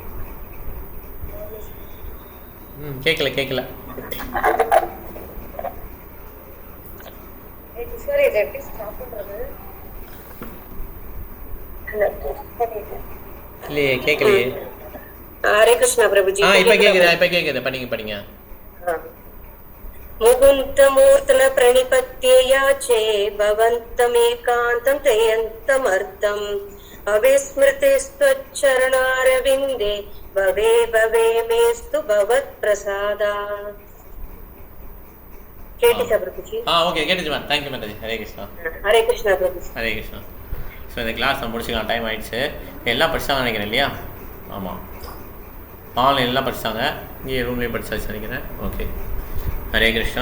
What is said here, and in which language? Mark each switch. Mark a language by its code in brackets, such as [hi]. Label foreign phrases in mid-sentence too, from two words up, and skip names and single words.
[ta] கேட்கல. சரி, இதை எப்படி ஸ்டாப் பண்றது? இல்லையே, கேட்கலையே. ஹரே கிருஷ்ணா பிரபுஜி. இப்ப கேக்குது. படிங்க. [sa] मुकुन्दमूर्तन प्रणिपत्ये याचे भवन्तमेकान्तं तयन्तमर्थम् अविस्मृतिस्त्वच्चरणारविन्दे भवे मेस्तु भवत्प्रसादा. [ta] கேட்டுச்சா பிரபுஜி? ஓகே, கேட்டுச்சுமா. தேங்க்யூ மாதாஜி. ஹரே கிருஷ்ணா. ஹரே கிருஷ்ணா பிரபுஜி. ஹரே கிருஷ்ணா. ஸோ இந்த கிளாஸ் நம்ம முடிச்சுக்கலாம், டைம் ஆயிடுச்சு. எல்லாம் படிச்சாங்க நினைக்கிறேன் இல்லையா? ஆமாம், ஆன்லைன்லாம் படிச்சாங்க, இங்கே ரூம்லேயும் படிச்சாச்சு நினைக்கிறேன். ஓகே, ஹரே கிருஷ்ணா.